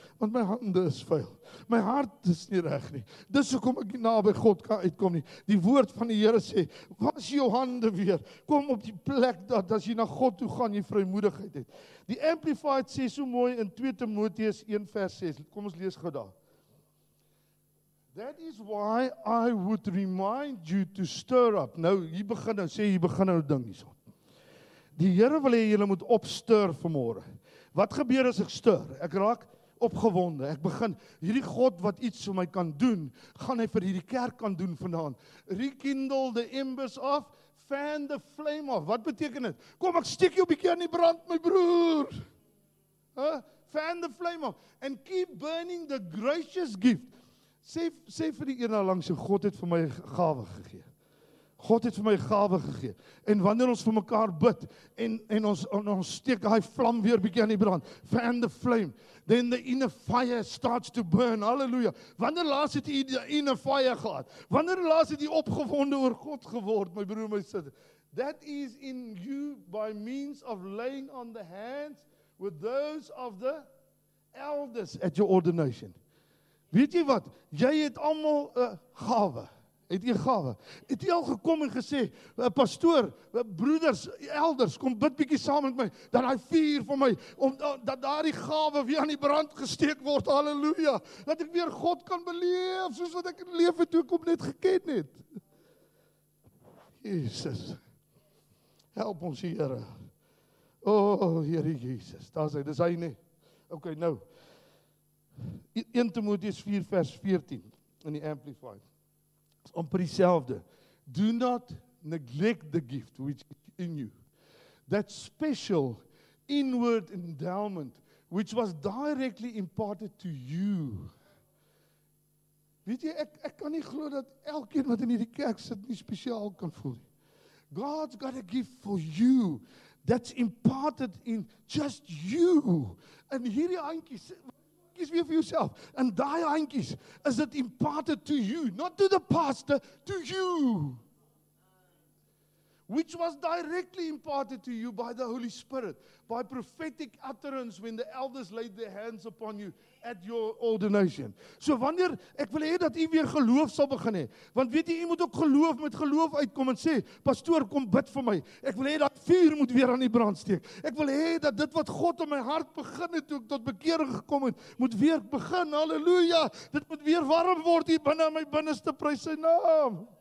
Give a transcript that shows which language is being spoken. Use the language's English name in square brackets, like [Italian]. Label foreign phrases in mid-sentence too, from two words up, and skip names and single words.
[Afrikaans] Want my hande is vuil. My hart is nie reg nie. Dis hoekom ek nie naby God kan uitkom nie. Die woord van die Here sê, was jou hande weer. Kom op die plek dat as jy na God toe gaan, jy vrymoedigheid het. Die Amplified sê so mooi in 2 Timoteus 1 vers 6. Kom ons lees gou daar. [English] That is why I would remind you to stir up. [Afrikaans] Nou, hier begin nou ding hierso. Die Here wil hê julle moet opstir vanmôre. Wat gebeur as ek stir? Ek raak opgewonde. Ek begin, hierdie God wat iets vir my kan doen, gaan hy vir hierdie kerk kan doen vanaand. [English] Rekindle the embers of, fan the flame of. [Afrikaans] Wat beteken dit? Kom, ek steek jou 'n bietjie aan die brand, my broer. [English] Fan the flame of. And keep burning the gracious gift. [Afrikaans] Sê vir die een daar langs, God het vir my 'n gawe gegee. God het vir my 'n gawe gegee. En wanneer ons vir mekaar bid en ons steek daai vlam weer bietjie aan die brand, [English] fan the flame, then the inner fire starts to burn. [Afrikaans] Hallelujah. Wanneer laas het jy die [English] inner fire [Afrikaans] gehad? Wanneer laas het jy opgewonde oor God geword, my broer, my suster? [English] That is in you by means of laying on the hands with those of the elders at your ordination. [Afrikaans] Weet jy wat? Jy het almal 'n gawe. Het jy 'n gawe? Het jy al gekom en gesê, pastoor, broeders, elders, kom bid bietjie saam met my, dat daai vuur vir my, dat daardie gawe weer aan die brand gesteek word, halleluja, dat ek weer God kan beleef, soos wat ek leef het toe ek hom net geken het. Jesus, help ons Here. O, Here Jesus, daar is hy, dis hy nie. Okay, nou, 1 Timoteus 4 vers 14 in die Amplified. Amper dieselfde. [English] Do not neglect the gift which is in you. That special inward endowment which was directly imparted to you. [Afrikaans] Weet jy, ek kan nie glo dat elkeen wat in hierdie kerk sit nie spesiaal kan voel nie. [English] God's got a gift for you that's imparted in just you. [Afrikaans] En hierdie handjies, kies weer vir jouself. En daai handjies, is dit [English] imparted to you, not to the pastor, to you. Which was directly imparted to you by the Holy Spirit, by prophetic utterance when the elders laid their hands upon you at your ordination. [Afrikaans] So wanneer, ek wil hê dat u weer geloof sal begin hê, want weet jy, u moet ook met geloof uitkom en sê, pastoor, kom bid vir my. Ek wil hê dat vuur moet weer aan die brand steek. Ek wil hê dat dit wat God in my hart begin het, toe ek tot bekering gekom het, moet weer begin, halleluja. Dit moet weer warm word hier binne in my binneste, prys sy naam.